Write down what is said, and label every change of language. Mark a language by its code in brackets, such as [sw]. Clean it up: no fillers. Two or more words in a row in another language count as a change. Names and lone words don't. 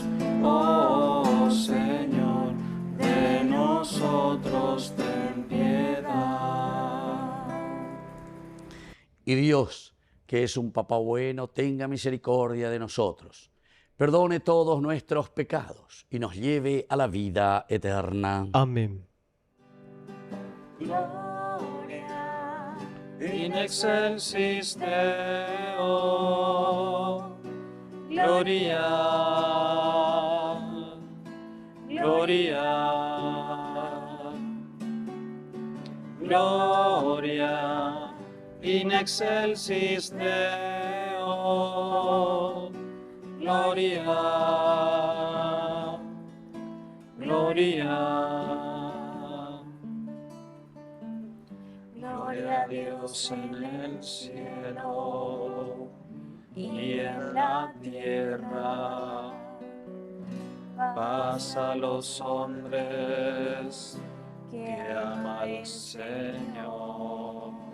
[es] Oh, Señor, de nosotros, ten piedad. Y Dios, que es un Papá bueno, tenga misericordia de nosotros, perdone todos nuestros pecados y nos lleve a la vida eterna. Amén. [la] Gloria in excelsis Deo. Gloria, gloria, gloria, in excelsis Deo. Gloria, gloria. [es] Gloria a Dios en el cielo y en la tierra. Paz a los hombres que ama al Señor.